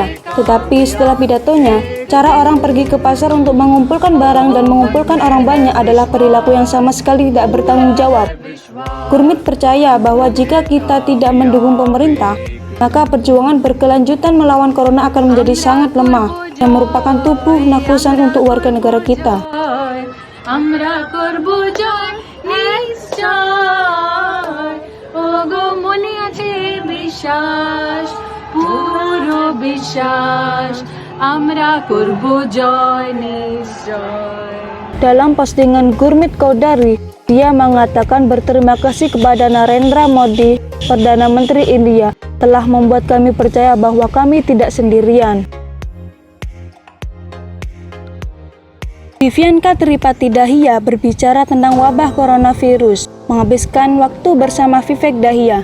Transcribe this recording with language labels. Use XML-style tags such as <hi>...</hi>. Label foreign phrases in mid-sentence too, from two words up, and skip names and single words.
<id>Tetapi setelah pidatonya, cara orang pergi ke pasar untuk mengumpulkan barang dan mengumpulkan orang banyak adalah perilaku yang sama sekali tidak bertanggung jawab. Gurmeet percaya bahwa jika kita tidak mendukung pemerintah, maka perjuangan berkelanjutan melawan corona akan menjadi sangat lemah, yang merupakan tubuh nakusan untuk warga negara kita.</id> <bn>আমরা করব জয় নিশ্চয় ওগো মনে আছে বিশ্বাস পুরো বিশ্বাস আমরা করব জয় নিশ্চয়.</bn> <id>Dalam postingan Gurmeet Choudhary, dia mengatakan berterima kasih kepada Narendra Modi, Perdana Menteri India, telah membuat kami percaya bahwa kami tidak sendirian. Divyanka Tripathi Dahiya berbicara tentang wabah coronavirus, menghabiskan waktu bersama Vivek Dahiya.</id>